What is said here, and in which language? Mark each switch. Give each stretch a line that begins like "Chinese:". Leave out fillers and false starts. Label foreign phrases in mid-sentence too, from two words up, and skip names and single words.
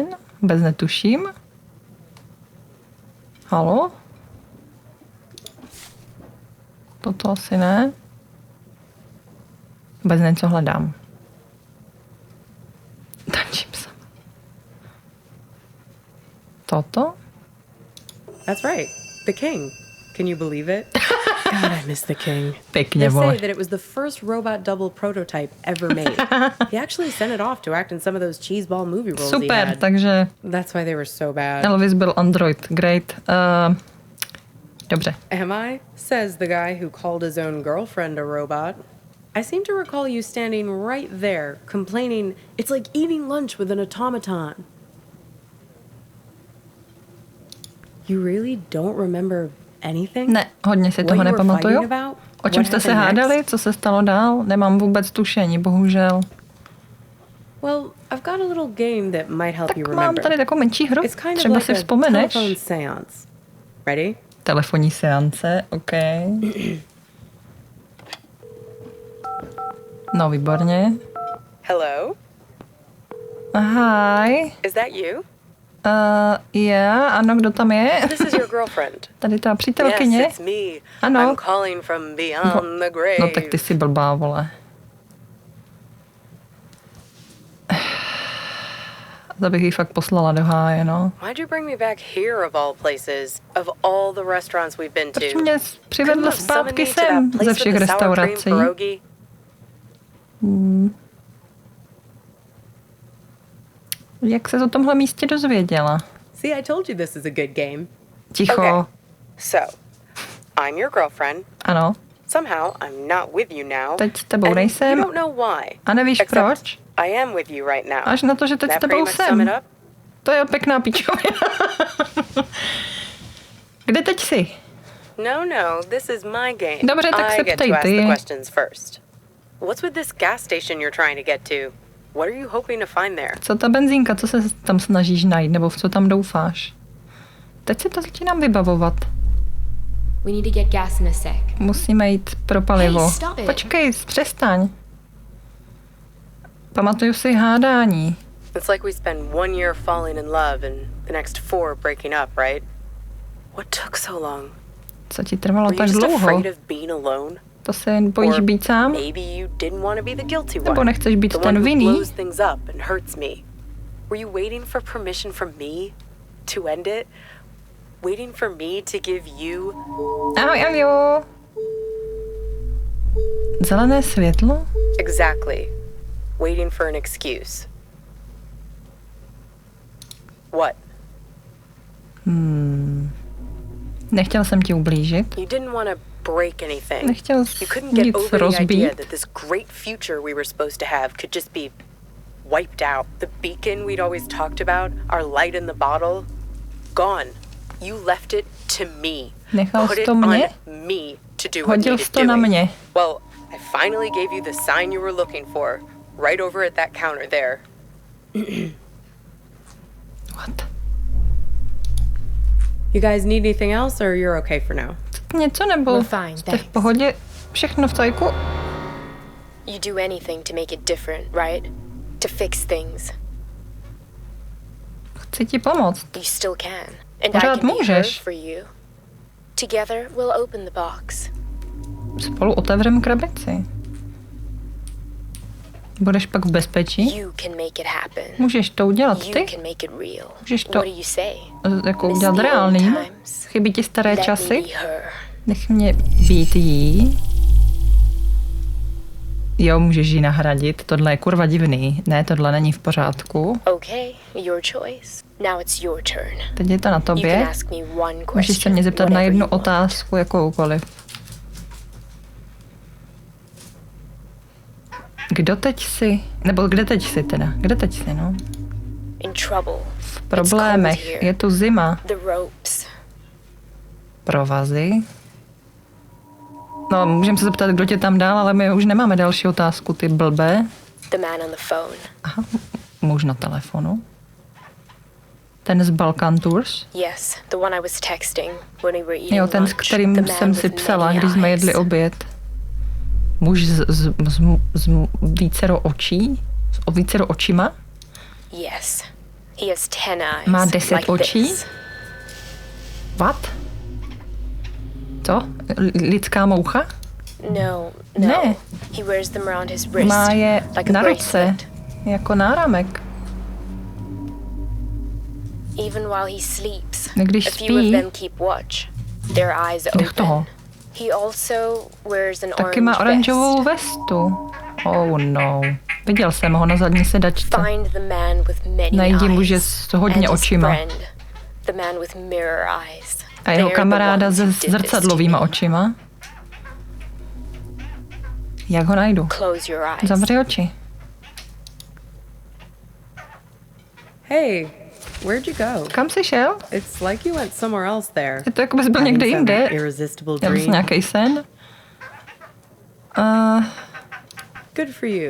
Czech: Vůbec netuším. Halo? Toto asi ne. Vůbec nevím, co hledám. Tančím se. Toto?
English: That's right. The king. Can you believe it? God, I miss the king.
Czech: Pěkně,
English: They
Czech: vole.
English: say that it was the first robot double prototype ever made. He actually sent it off to act in some of those cheeseball movie roles he
Czech: Super,
English: had.
Czech: takže
English: That's why they were so bad.
Czech: Elvis byl android. Great. Dobře.
English: Am I? Says the guy who called his own girlfriend a robot. I seem to recall you standing right there, complaining, it's like eating lunch with an automaton. You really don't remember anything?
Czech: Ne, hodně si
English: What
Czech: toho
English: you were
Czech: nepamatuju.
English: fighting about?
Czech: O čem
English: What
Czech: jste se
English: happened next?
Czech: hádali? Co se stalo dál? Nemám vůbec tušení, bohužel.
English: Well, I've got a little game that might help you
Czech: Tak mám
English: remember.
Czech: tady takovou menší hru.
English: It's kind of
Czech: Třeba
English: like
Czech: si
English: a
Czech: vzpomeneš.
English: telephone seance. Ready?
Czech: Telefonní seance, OK. No, výborně.
English: Hello? Hi. Is that you?
Czech: Ano, kdo tam je?
English: This is your girlfriend.
Czech: Tady ta přítelkyně.
English: Yes, it's me.
Czech: Ano.
English: I'm calling from beyond the grave.
Czech: No tak ty jsi blbá, vole. To bych jí fakt poslala do háje, no.
English: Why'd you bring me back here of all places? Of all the restaurants we've been
Czech: Proč to? mě přivedla zpátky sem ze všech restaurací? Jak se o tomhle místě dozvěděla?
English: See, I told you this is a good game.
Czech: Ticho.
English: Okay. So, I'm your girlfriend.
Czech: Ano.
English: Somehow, I'm not with you now.
Czech: Teď s tebou
English: and
Czech: nejsem.
English: You don't know why.
Czech: A nevíš
English: Except
Czech: proč?
English: I am with you right now.
Czech: Až na to, že teď s
English: That
Czech: tebou
English: pretty much sum
Czech: jsem.
English: it up?
Czech: To je pěkná píčovina. Kde teď jsi?
English: No, this is my game.
Czech: Dobře, tak se
English: I get
Czech: ptej
English: to ask
Czech: ty.
English: the questions first. What's with this gas station you're trying to get to? What are you hoping to find there?
Czech: Co ta benzínka, co se tam snažíš najít, nebo v co tam doufáš? Teď si to začínám vybavovat.
English: We need to get gas in a sec.
Czech: Musíme jít pro palivo.
English: Hey, stop it.
Czech: Počkej, přestaň. Pamatuju si hádání.
English: It's like we spend 1 year falling in love and the next 4 breaking up, right? What took so long?
Czech: Co ti trvalo
English: Were you
Czech: tak
English: just
Czech: dlouho?
English: afraid of being alone?
Czech: To se bojíš být sám?
English: Maybe you didn't want to be the guilty one.
Czech: Nebo nechceš být
English: the
Czech: ten
English: one who
Czech: vinný?
English: blows things up and hurts me. Were you waiting for permission from me to end it? Waiting for me to give you...
Czech: Ahoj, Aljo. Zelené světlo?
English: Exactly. Waiting for an excuse. What?
Czech: Nechtěl jsem ti ublížit.
English: You didn't want to break anything.
Czech: Nechtěl
English: You couldn't get
Czech: nic
English: over the idea
Czech: rozbít.
English: that this great future we were supposed to have could just be wiped out. The beacon we'd always talked about, our light in the bottle, gone. You left it to me.
Czech: Nechal
English: Put
Czech: jsi
English: it
Czech: to
English: on
Czech: mě?
English: me to do what
Czech: Hodil
English: needed
Czech: jsi to na
English: doing.
Czech: mě.
English: Well, I finally gave you the sign you were looking for, right over at that counter there. What? You guys need anything else, or you're okay for now?
Czech: Něco nebo
English: We're fine,
Czech: jste v
English: thanks.
Czech: pohodě? Všechno v cajku?
English: You do anything to make it different, right? To fix things.
Czech: Chci ti pomoct.
English: You still can. And I
Czech: Pořád
English: can be her
Czech: můžeš.
English: for you. Together, we'll open the box.
Czech: Spolu otevřeme krabici. Budeš pak v bezpečí?
English: You can make it happen.
Czech: Můžeš to udělat
English: You
Czech: ty?
English: can make it real.
Czech: Můžeš to
English: What do you say?
Czech: jako
English: Miss
Czech: udělat
English: the old
Czech: reálným?
English: times.
Czech: Chybí ti staré
English: Let me
Czech: časy?
English: be her.
Czech: Nech mě být jí. Jo, můžeš ji nahradit. Tohle je kurva divný. Ne, tohle není v pořádku.
English: Okay, your choice. Now it's your turn.
Czech: Teď je to na
English: You can
Czech: tobě.
English: ask me one
Czech: Můžeš se
English: question.
Czech: mě zeptat na
English: whatever
Czech: jednu
English: you want.
Czech: otázku, jakoukoliv. Kdo teď jsi? Nebo kde teď jsi teda? Kde teď jsi, no?
English: In trouble.
Czech: V problémech. Je tu zima.
English: The ropes.
Czech: Provazy. No, můžeme se zeptat, kdo tě tam dal, ale my už nemáme další otázku, ty blbé.
English: The man on the phone.
Czech: Aha, muž na telefonu. Ten z Balkan Tours.
English: Yes, the one I was texting when we were eating
Czech: Jo, ten, s
English: lunch.
Czech: kterým
English: The man
Czech: jsem si
English: with
Czech: psala,
English: many
Czech: když jsme
English: eyes.
Czech: jedli oběd. Muž z vícero očí? O vícero očima?
English: Yes. He has 10 eyes.
Czech: Má 10
English: like
Czech: očí?
English: this. What?
Czech: Co? Lidská moucha?
English: No.
Czech: Ne.
English: He wears them around his wrist.
Czech: Má je
English: like a
Czech: na ruce,
English: bracelet.
Czech: jako náramek.
English: Even while he sleeps.
Czech: Když
English: A few of
Czech: spí,
English: them keep watch. Their eyes
Czech: nech toho.
English: open. He also wears an
Czech: Taky má
English: orange
Czech: oranžovou
English: vest.
Czech: vestu.
English: Oh no.
Czech: Viděl jsem ho na zadní sedačce.
English: Find the man with many
Czech: Najdi muže
English: eyes.
Czech: s hodně
English: And his
Czech: očima.
English: friend, the man with mirror eyes.
Czech: A jeho
English: They're the
Czech: kamaráda
English: ones
Czech: se
English: who did this to
Czech: zrcadlovýma
English: me.
Czech: očima. Jak ho najdu?
English: Close your eyes.
Czech: Zavři oči.
English: Hey, where'd you go?
Czech: Kam jsi šel?
English: It's like you went somewhere else there.
Czech: Je to jako bys byl někde
English: Having some
Czech: jinde.
English: irresistible
Czech: Měl jsi
English: dream.
Czech: nějaký sen?
English: Good for you.